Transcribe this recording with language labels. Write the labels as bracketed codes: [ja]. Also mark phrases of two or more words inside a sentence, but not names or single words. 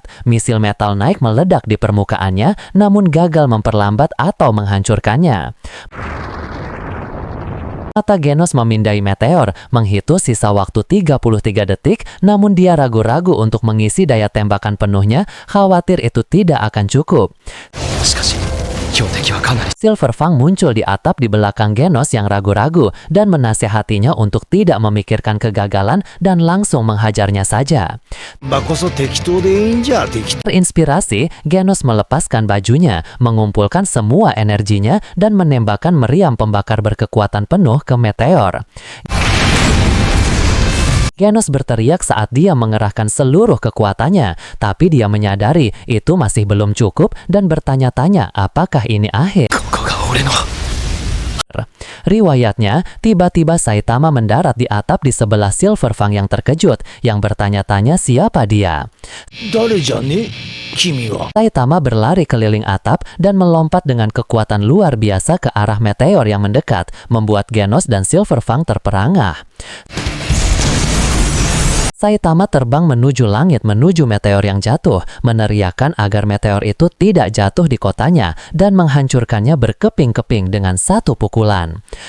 [id] Misil Metal Knight meledak di permukaannya, namun gagal memperlambat atau menghancurkannya. Mata Genos memindai meteor, menghitung sisa waktu 33 detik, namun dia ragu-ragu untuk mengisi daya tembakan penuhnya, khawatir itu tidak akan cukup. [ja] 強敵はかなり [id] Silverfang muncul di atap di belakang Genos yang ragu-ragu dan menasehatinya untuk tidak memikirkan kegagalan dan langsung menghajarnya saja. [ja] まあこそ適当でいいんじゃ適当 [id] Terinspirasi, Genos melepaskan bajunya, mengumpulkan semua energinya, dan menembakkan meriam pembakar berkekuatan penuh ke meteor. Genos berteriak saat dia mengerahkan seluruh kekuatannya, tapi dia menyadari itu masih belum cukup dan bertanya-tanya apakah ini akhir. [ja] ここが俺の [id] Riwayatnya, tiba-tiba Saitama mendarat di atap di sebelah Silverfang yang terkejut, yang bertanya-tanya siapa dia. [ja] 誰じゃね君は [id] Saitama berlari keliling atap dan melompat dengan kekuatan luar biasa ke arah meteor yang mendekat, membuat Genos dan Silverfang terperangah. Saitama terbang menuju langit menuju meteor yang jatuh, meneriakkan agar meteor itu tidak jatuh di kotanya dan menghancurkannya berkeping-keping dengan satu pukulan.